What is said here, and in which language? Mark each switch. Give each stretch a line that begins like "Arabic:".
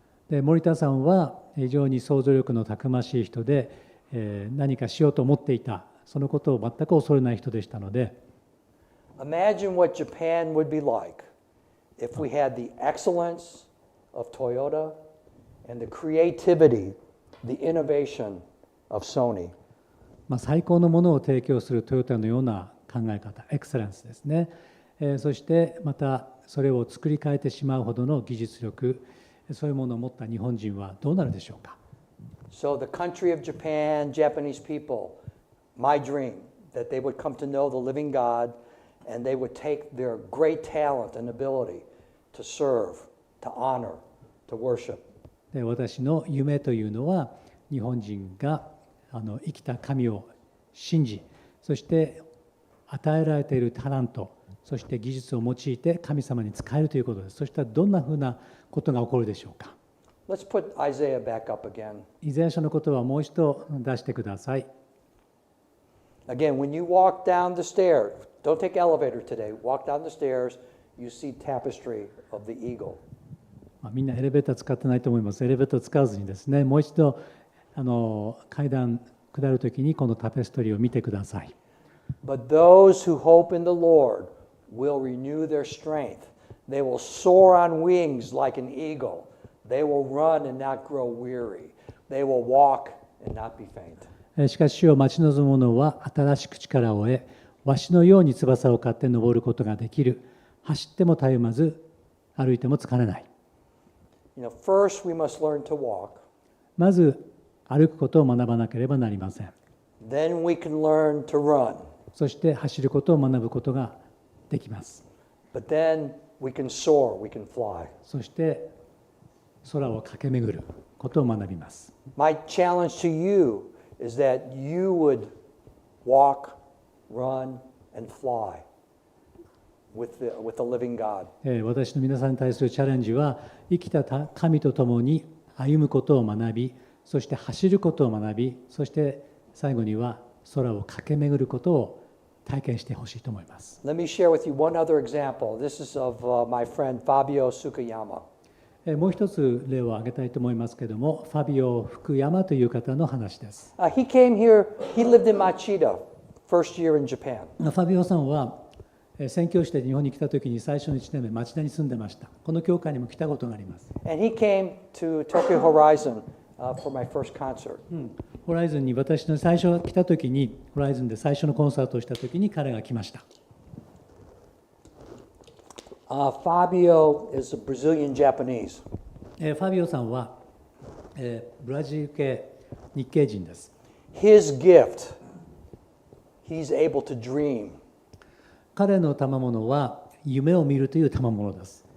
Japanese: で森田さんは非常に想像力のたくましい人で、何かしようと思っていた。そのことを全く恐れない人でしたので。
English: Imagine what Japan would be like if we had the excellence of Toyota and the creativity, the innovation of Sony.
Japanese: 最高のものを提供するトヨタのような考え方、エクセレンスですね。そしてまたそれを作り変えてしまうほどの技術力、そういうものを持った日本人はどうなるでしょうか。
English: So the country of Japan, Japanese people, my dream that they would come to know the living God and they would take their great talent and ability to serve, to honor, to worship.
Japanese: で私の夢というのは日本人が生きた神を信じ、そして与えられているタラント、そして技術を用いて神様に仕えるということです。そしたらどんなふうなことが起こるでしょうか。
English: Let's put Isaiah back up again.
Japanese: イザヤ書の言葉をもう一度出してください。
English: Again, when you walk down the stairs, don't take elevator today, walk down the stairs, you see tapestry of the eagle.
Japanese: みんなエレベーター使ってないと思います。エレベーター使わずにですね、もう一度階段下るときにこのタペストリーを見てください。
English: But those who hope in the Lord will renew their strength. They will soar on wings like an eagle. They will run and not grow weary. They will walk and not be faint.
Japanese: しかし主を待ち望む者は新しく力を得、わしのように翼を買って登ることができる。走ってもたゆまず、歩いても疲れない。
English: First we must learn to walk.
Japanese: まず歩くことを学ばなければなりません。
English: Then we can learn to run.
Japanese: そして走ることを学ぶことができます。
English: But then we can soar, we can fly.
Japanese: そして空を駆け巡ることを学びます。
English: My challenge to you is that you would walk, run, and fly with the living God.
Japanese: 私の皆さんに対するチャレンジは、生きた神と共に歩むことを学び、そして走ることを学び、そして最後には空を駆け巡ることを体験してほしいと思います。
English: Let me share with you one other example. This is of my friend Fabio Sukayama.
Japanese: もう一つ例を挙げたいと思いますけれども、ファビオ・福山という方の話です。
English: He came here, he lived in Machida, first year in Japan.
Japanese: ファビオさんは宣教師で日本に来た時に最初の1年目、町田に住んでました。この教会にも来たことがあります。
English: And he came to Tokyo Horizon for my first concert.
Japanese: ホライズンに私の最初来た時に、ホライズンで最初のコンサートをした時に彼が来ました。
English: Fabio is a Brazilian Japanese.
Japanese: ファビオさんは、ブラジル系日系人です。
English: His gift, he's able to dream.
Japanese: 彼の賜物は夢を見るという賜物です。